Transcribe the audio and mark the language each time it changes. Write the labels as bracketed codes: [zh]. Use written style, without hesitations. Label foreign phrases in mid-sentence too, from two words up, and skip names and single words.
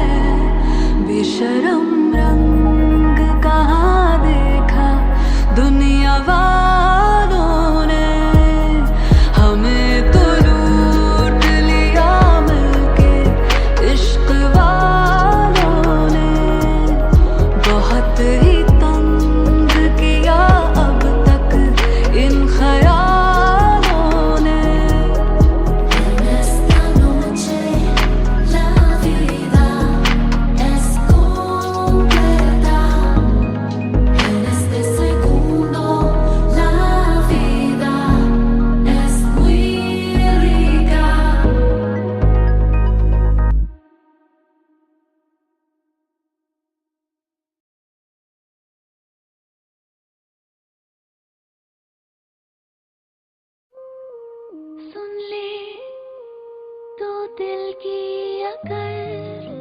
[hi] बेशरम रंग कहाँ देखा दुनिया वालों ने, हमें तो लूट लिया मिलके इश्क वालों ने, बहुत ही तंग किया अब तक इन ख्यालों ने। [es] Esta noche la vida es completa, en este segundo la vida es muy rica. [hi] सुन ले तो दिल की अगर